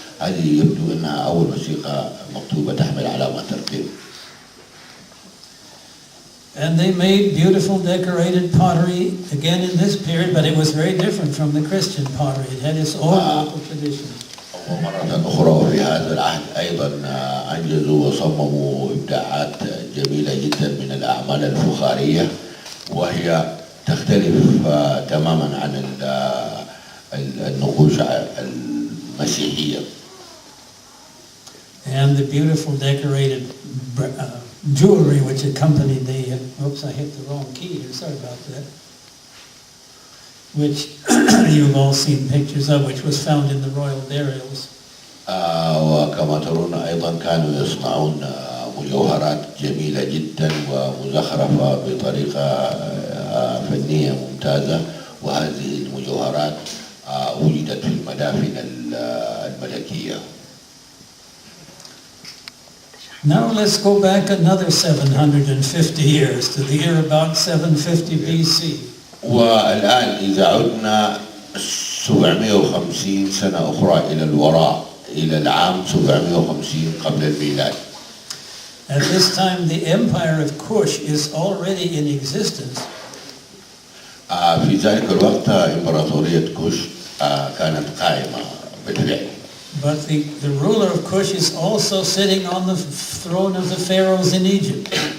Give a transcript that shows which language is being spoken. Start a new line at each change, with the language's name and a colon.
Arabic: هذه يبدو أنها أول وثيقة مكتوبة تحمل علامات ترقيم.
English: And they made beautiful decorated pottery again in this period, but it was very different from the Christian pottery. It had its own local traditions.
Arabic: ومرة أخرى في هذا العهد أيضا أنجزوا وصمموا إبداعات جميلة جدا من الأعمال الفخارية، وهي تختلف تماما عن النقوش المسيحية.
English: And the beautiful decorated jewelry which accompanied the, oops, I hit the wrong key here, sorry about that, which you've all seen pictures of, which was found in the royal burials.
Arabic: وكما ترون أيضا كانوا يصنعون مجوهرات جميلة جدا ومزخرفة بطريقة فنية ممتازة، وهذه المجوهرات وجدت في المدافن الملكية.
English: Now let's go back another 750 years to the year about 750 BC.
Arabic: والآن إذا عدنا 750 سنة أخرى إلى الوراء إلى العام 750 قبل الميلاد.
English: At this time the empire of Kush is already in existence.
Arabic: في ذلك الوقت إمبراطورية كوش كانت قائمة بالفعل.
English: But the ruler of Kush is also sitting on the throne of the pharaohs in Egypt.